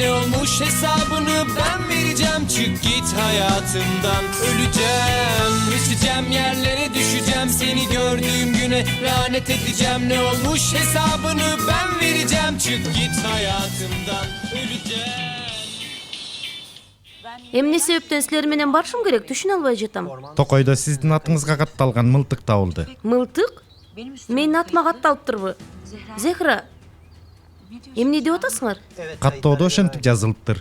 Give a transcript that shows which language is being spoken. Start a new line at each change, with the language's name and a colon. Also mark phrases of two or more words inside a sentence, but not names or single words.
Turkish: Ne olmuş hesabını ben vereceğim, çık git hayatımdan, öleceğim. Geçeceğim yerlere düşeceğim, seni gördüğüm güne lanet edeceğim. Ne olmuş hesabını ben vereceğim, çık git hayatımdan, öleceğim.
Kyrgyz: Эмне себептен силер менен барышым керек, түшүнө албай жатам. Токойдо сиздин атыңызга катталган мылтык табылды. Мылтык? Менин атыма катталыптырбы? Зехра, эмне деп атасыңар? Каттоодо ошентип жазылыптыр.